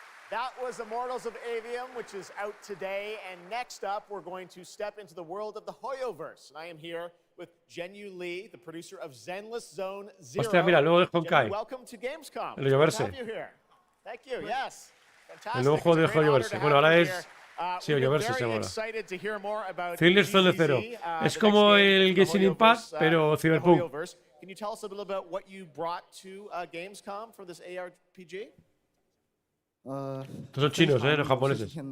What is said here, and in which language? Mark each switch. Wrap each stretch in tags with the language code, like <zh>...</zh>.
<en>That was Immortals of Avium, which is out today. And next up, we're going to step into the world of the Hoyoverse. And I am here with Jenyu Lee, the producer of Zenless Zone Zero.</en> <es>Hostia, mira, el nuevo de Honkai.</es> <en>Welcome to Gamescome.</en> <es>El Hoyoverse.</es> <en>Thank you, yes.</en> <es>El nuevo juego de Hoyoverse. Bueno, ahora es... Sí, Hoyoverse se llama ahora. Zenless Zone Zero. Es como el Genshin Impact, pero Cyberpunk.</es> <en>Can you tell us a little about what you brought to Gamescom for this ARPG?</en> <es>Estos son chinos, los japoneses.</es>